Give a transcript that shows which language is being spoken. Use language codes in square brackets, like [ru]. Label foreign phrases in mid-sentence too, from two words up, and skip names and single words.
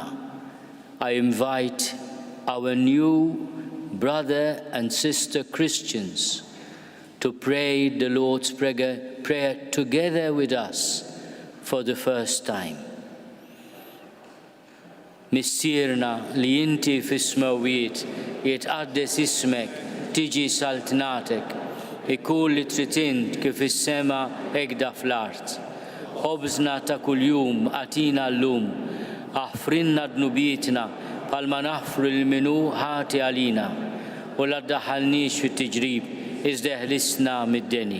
[en] I invite our new brother and sister Christians to pray the Lord's Prayer together with us for the first time. [mt] Missierna li inti fis-smawiet jitqaddes ismek, tiġi saltnatek, ikun li trid kif is-sema hekk fl-art. Ħobżna ta' kuljum għatina llum, aħfrinna dnubietna bħalma naħfru l-minu ħati għalina u la ddaħħalniex fit-tiġrib iżda eħlisna mid-deni.